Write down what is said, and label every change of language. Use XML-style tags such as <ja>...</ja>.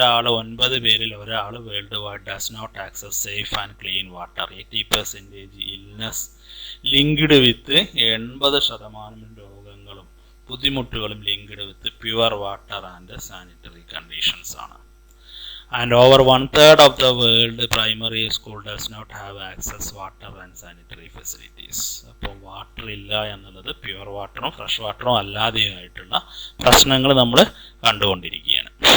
<ml>9 പേരിൽ ഒരാൾ</ml> <en>World wide does not access safe and clean water. 80% illness linked with</en> <ml>80% രോഗങ്ങളും ബുദ്ധിമുട്ടുകളും</ml> <en>Linked with pure water and sanitary conditions ആണ്. And over 1/3 of the world primary school does not have access water and sanitary facilities.</en> <ml>അപ്പോൾ water ഇല്ല എന്നുള്ളത് pure വാട്ടറും fresh വാട്ടറും അല്ലാതെയായിട്ടുള്ള പ്രശ്നങ്ങൾ നമ്മൾ കണ്ടുകൊണ്ടിരിക്കുകയാണ്.</ml>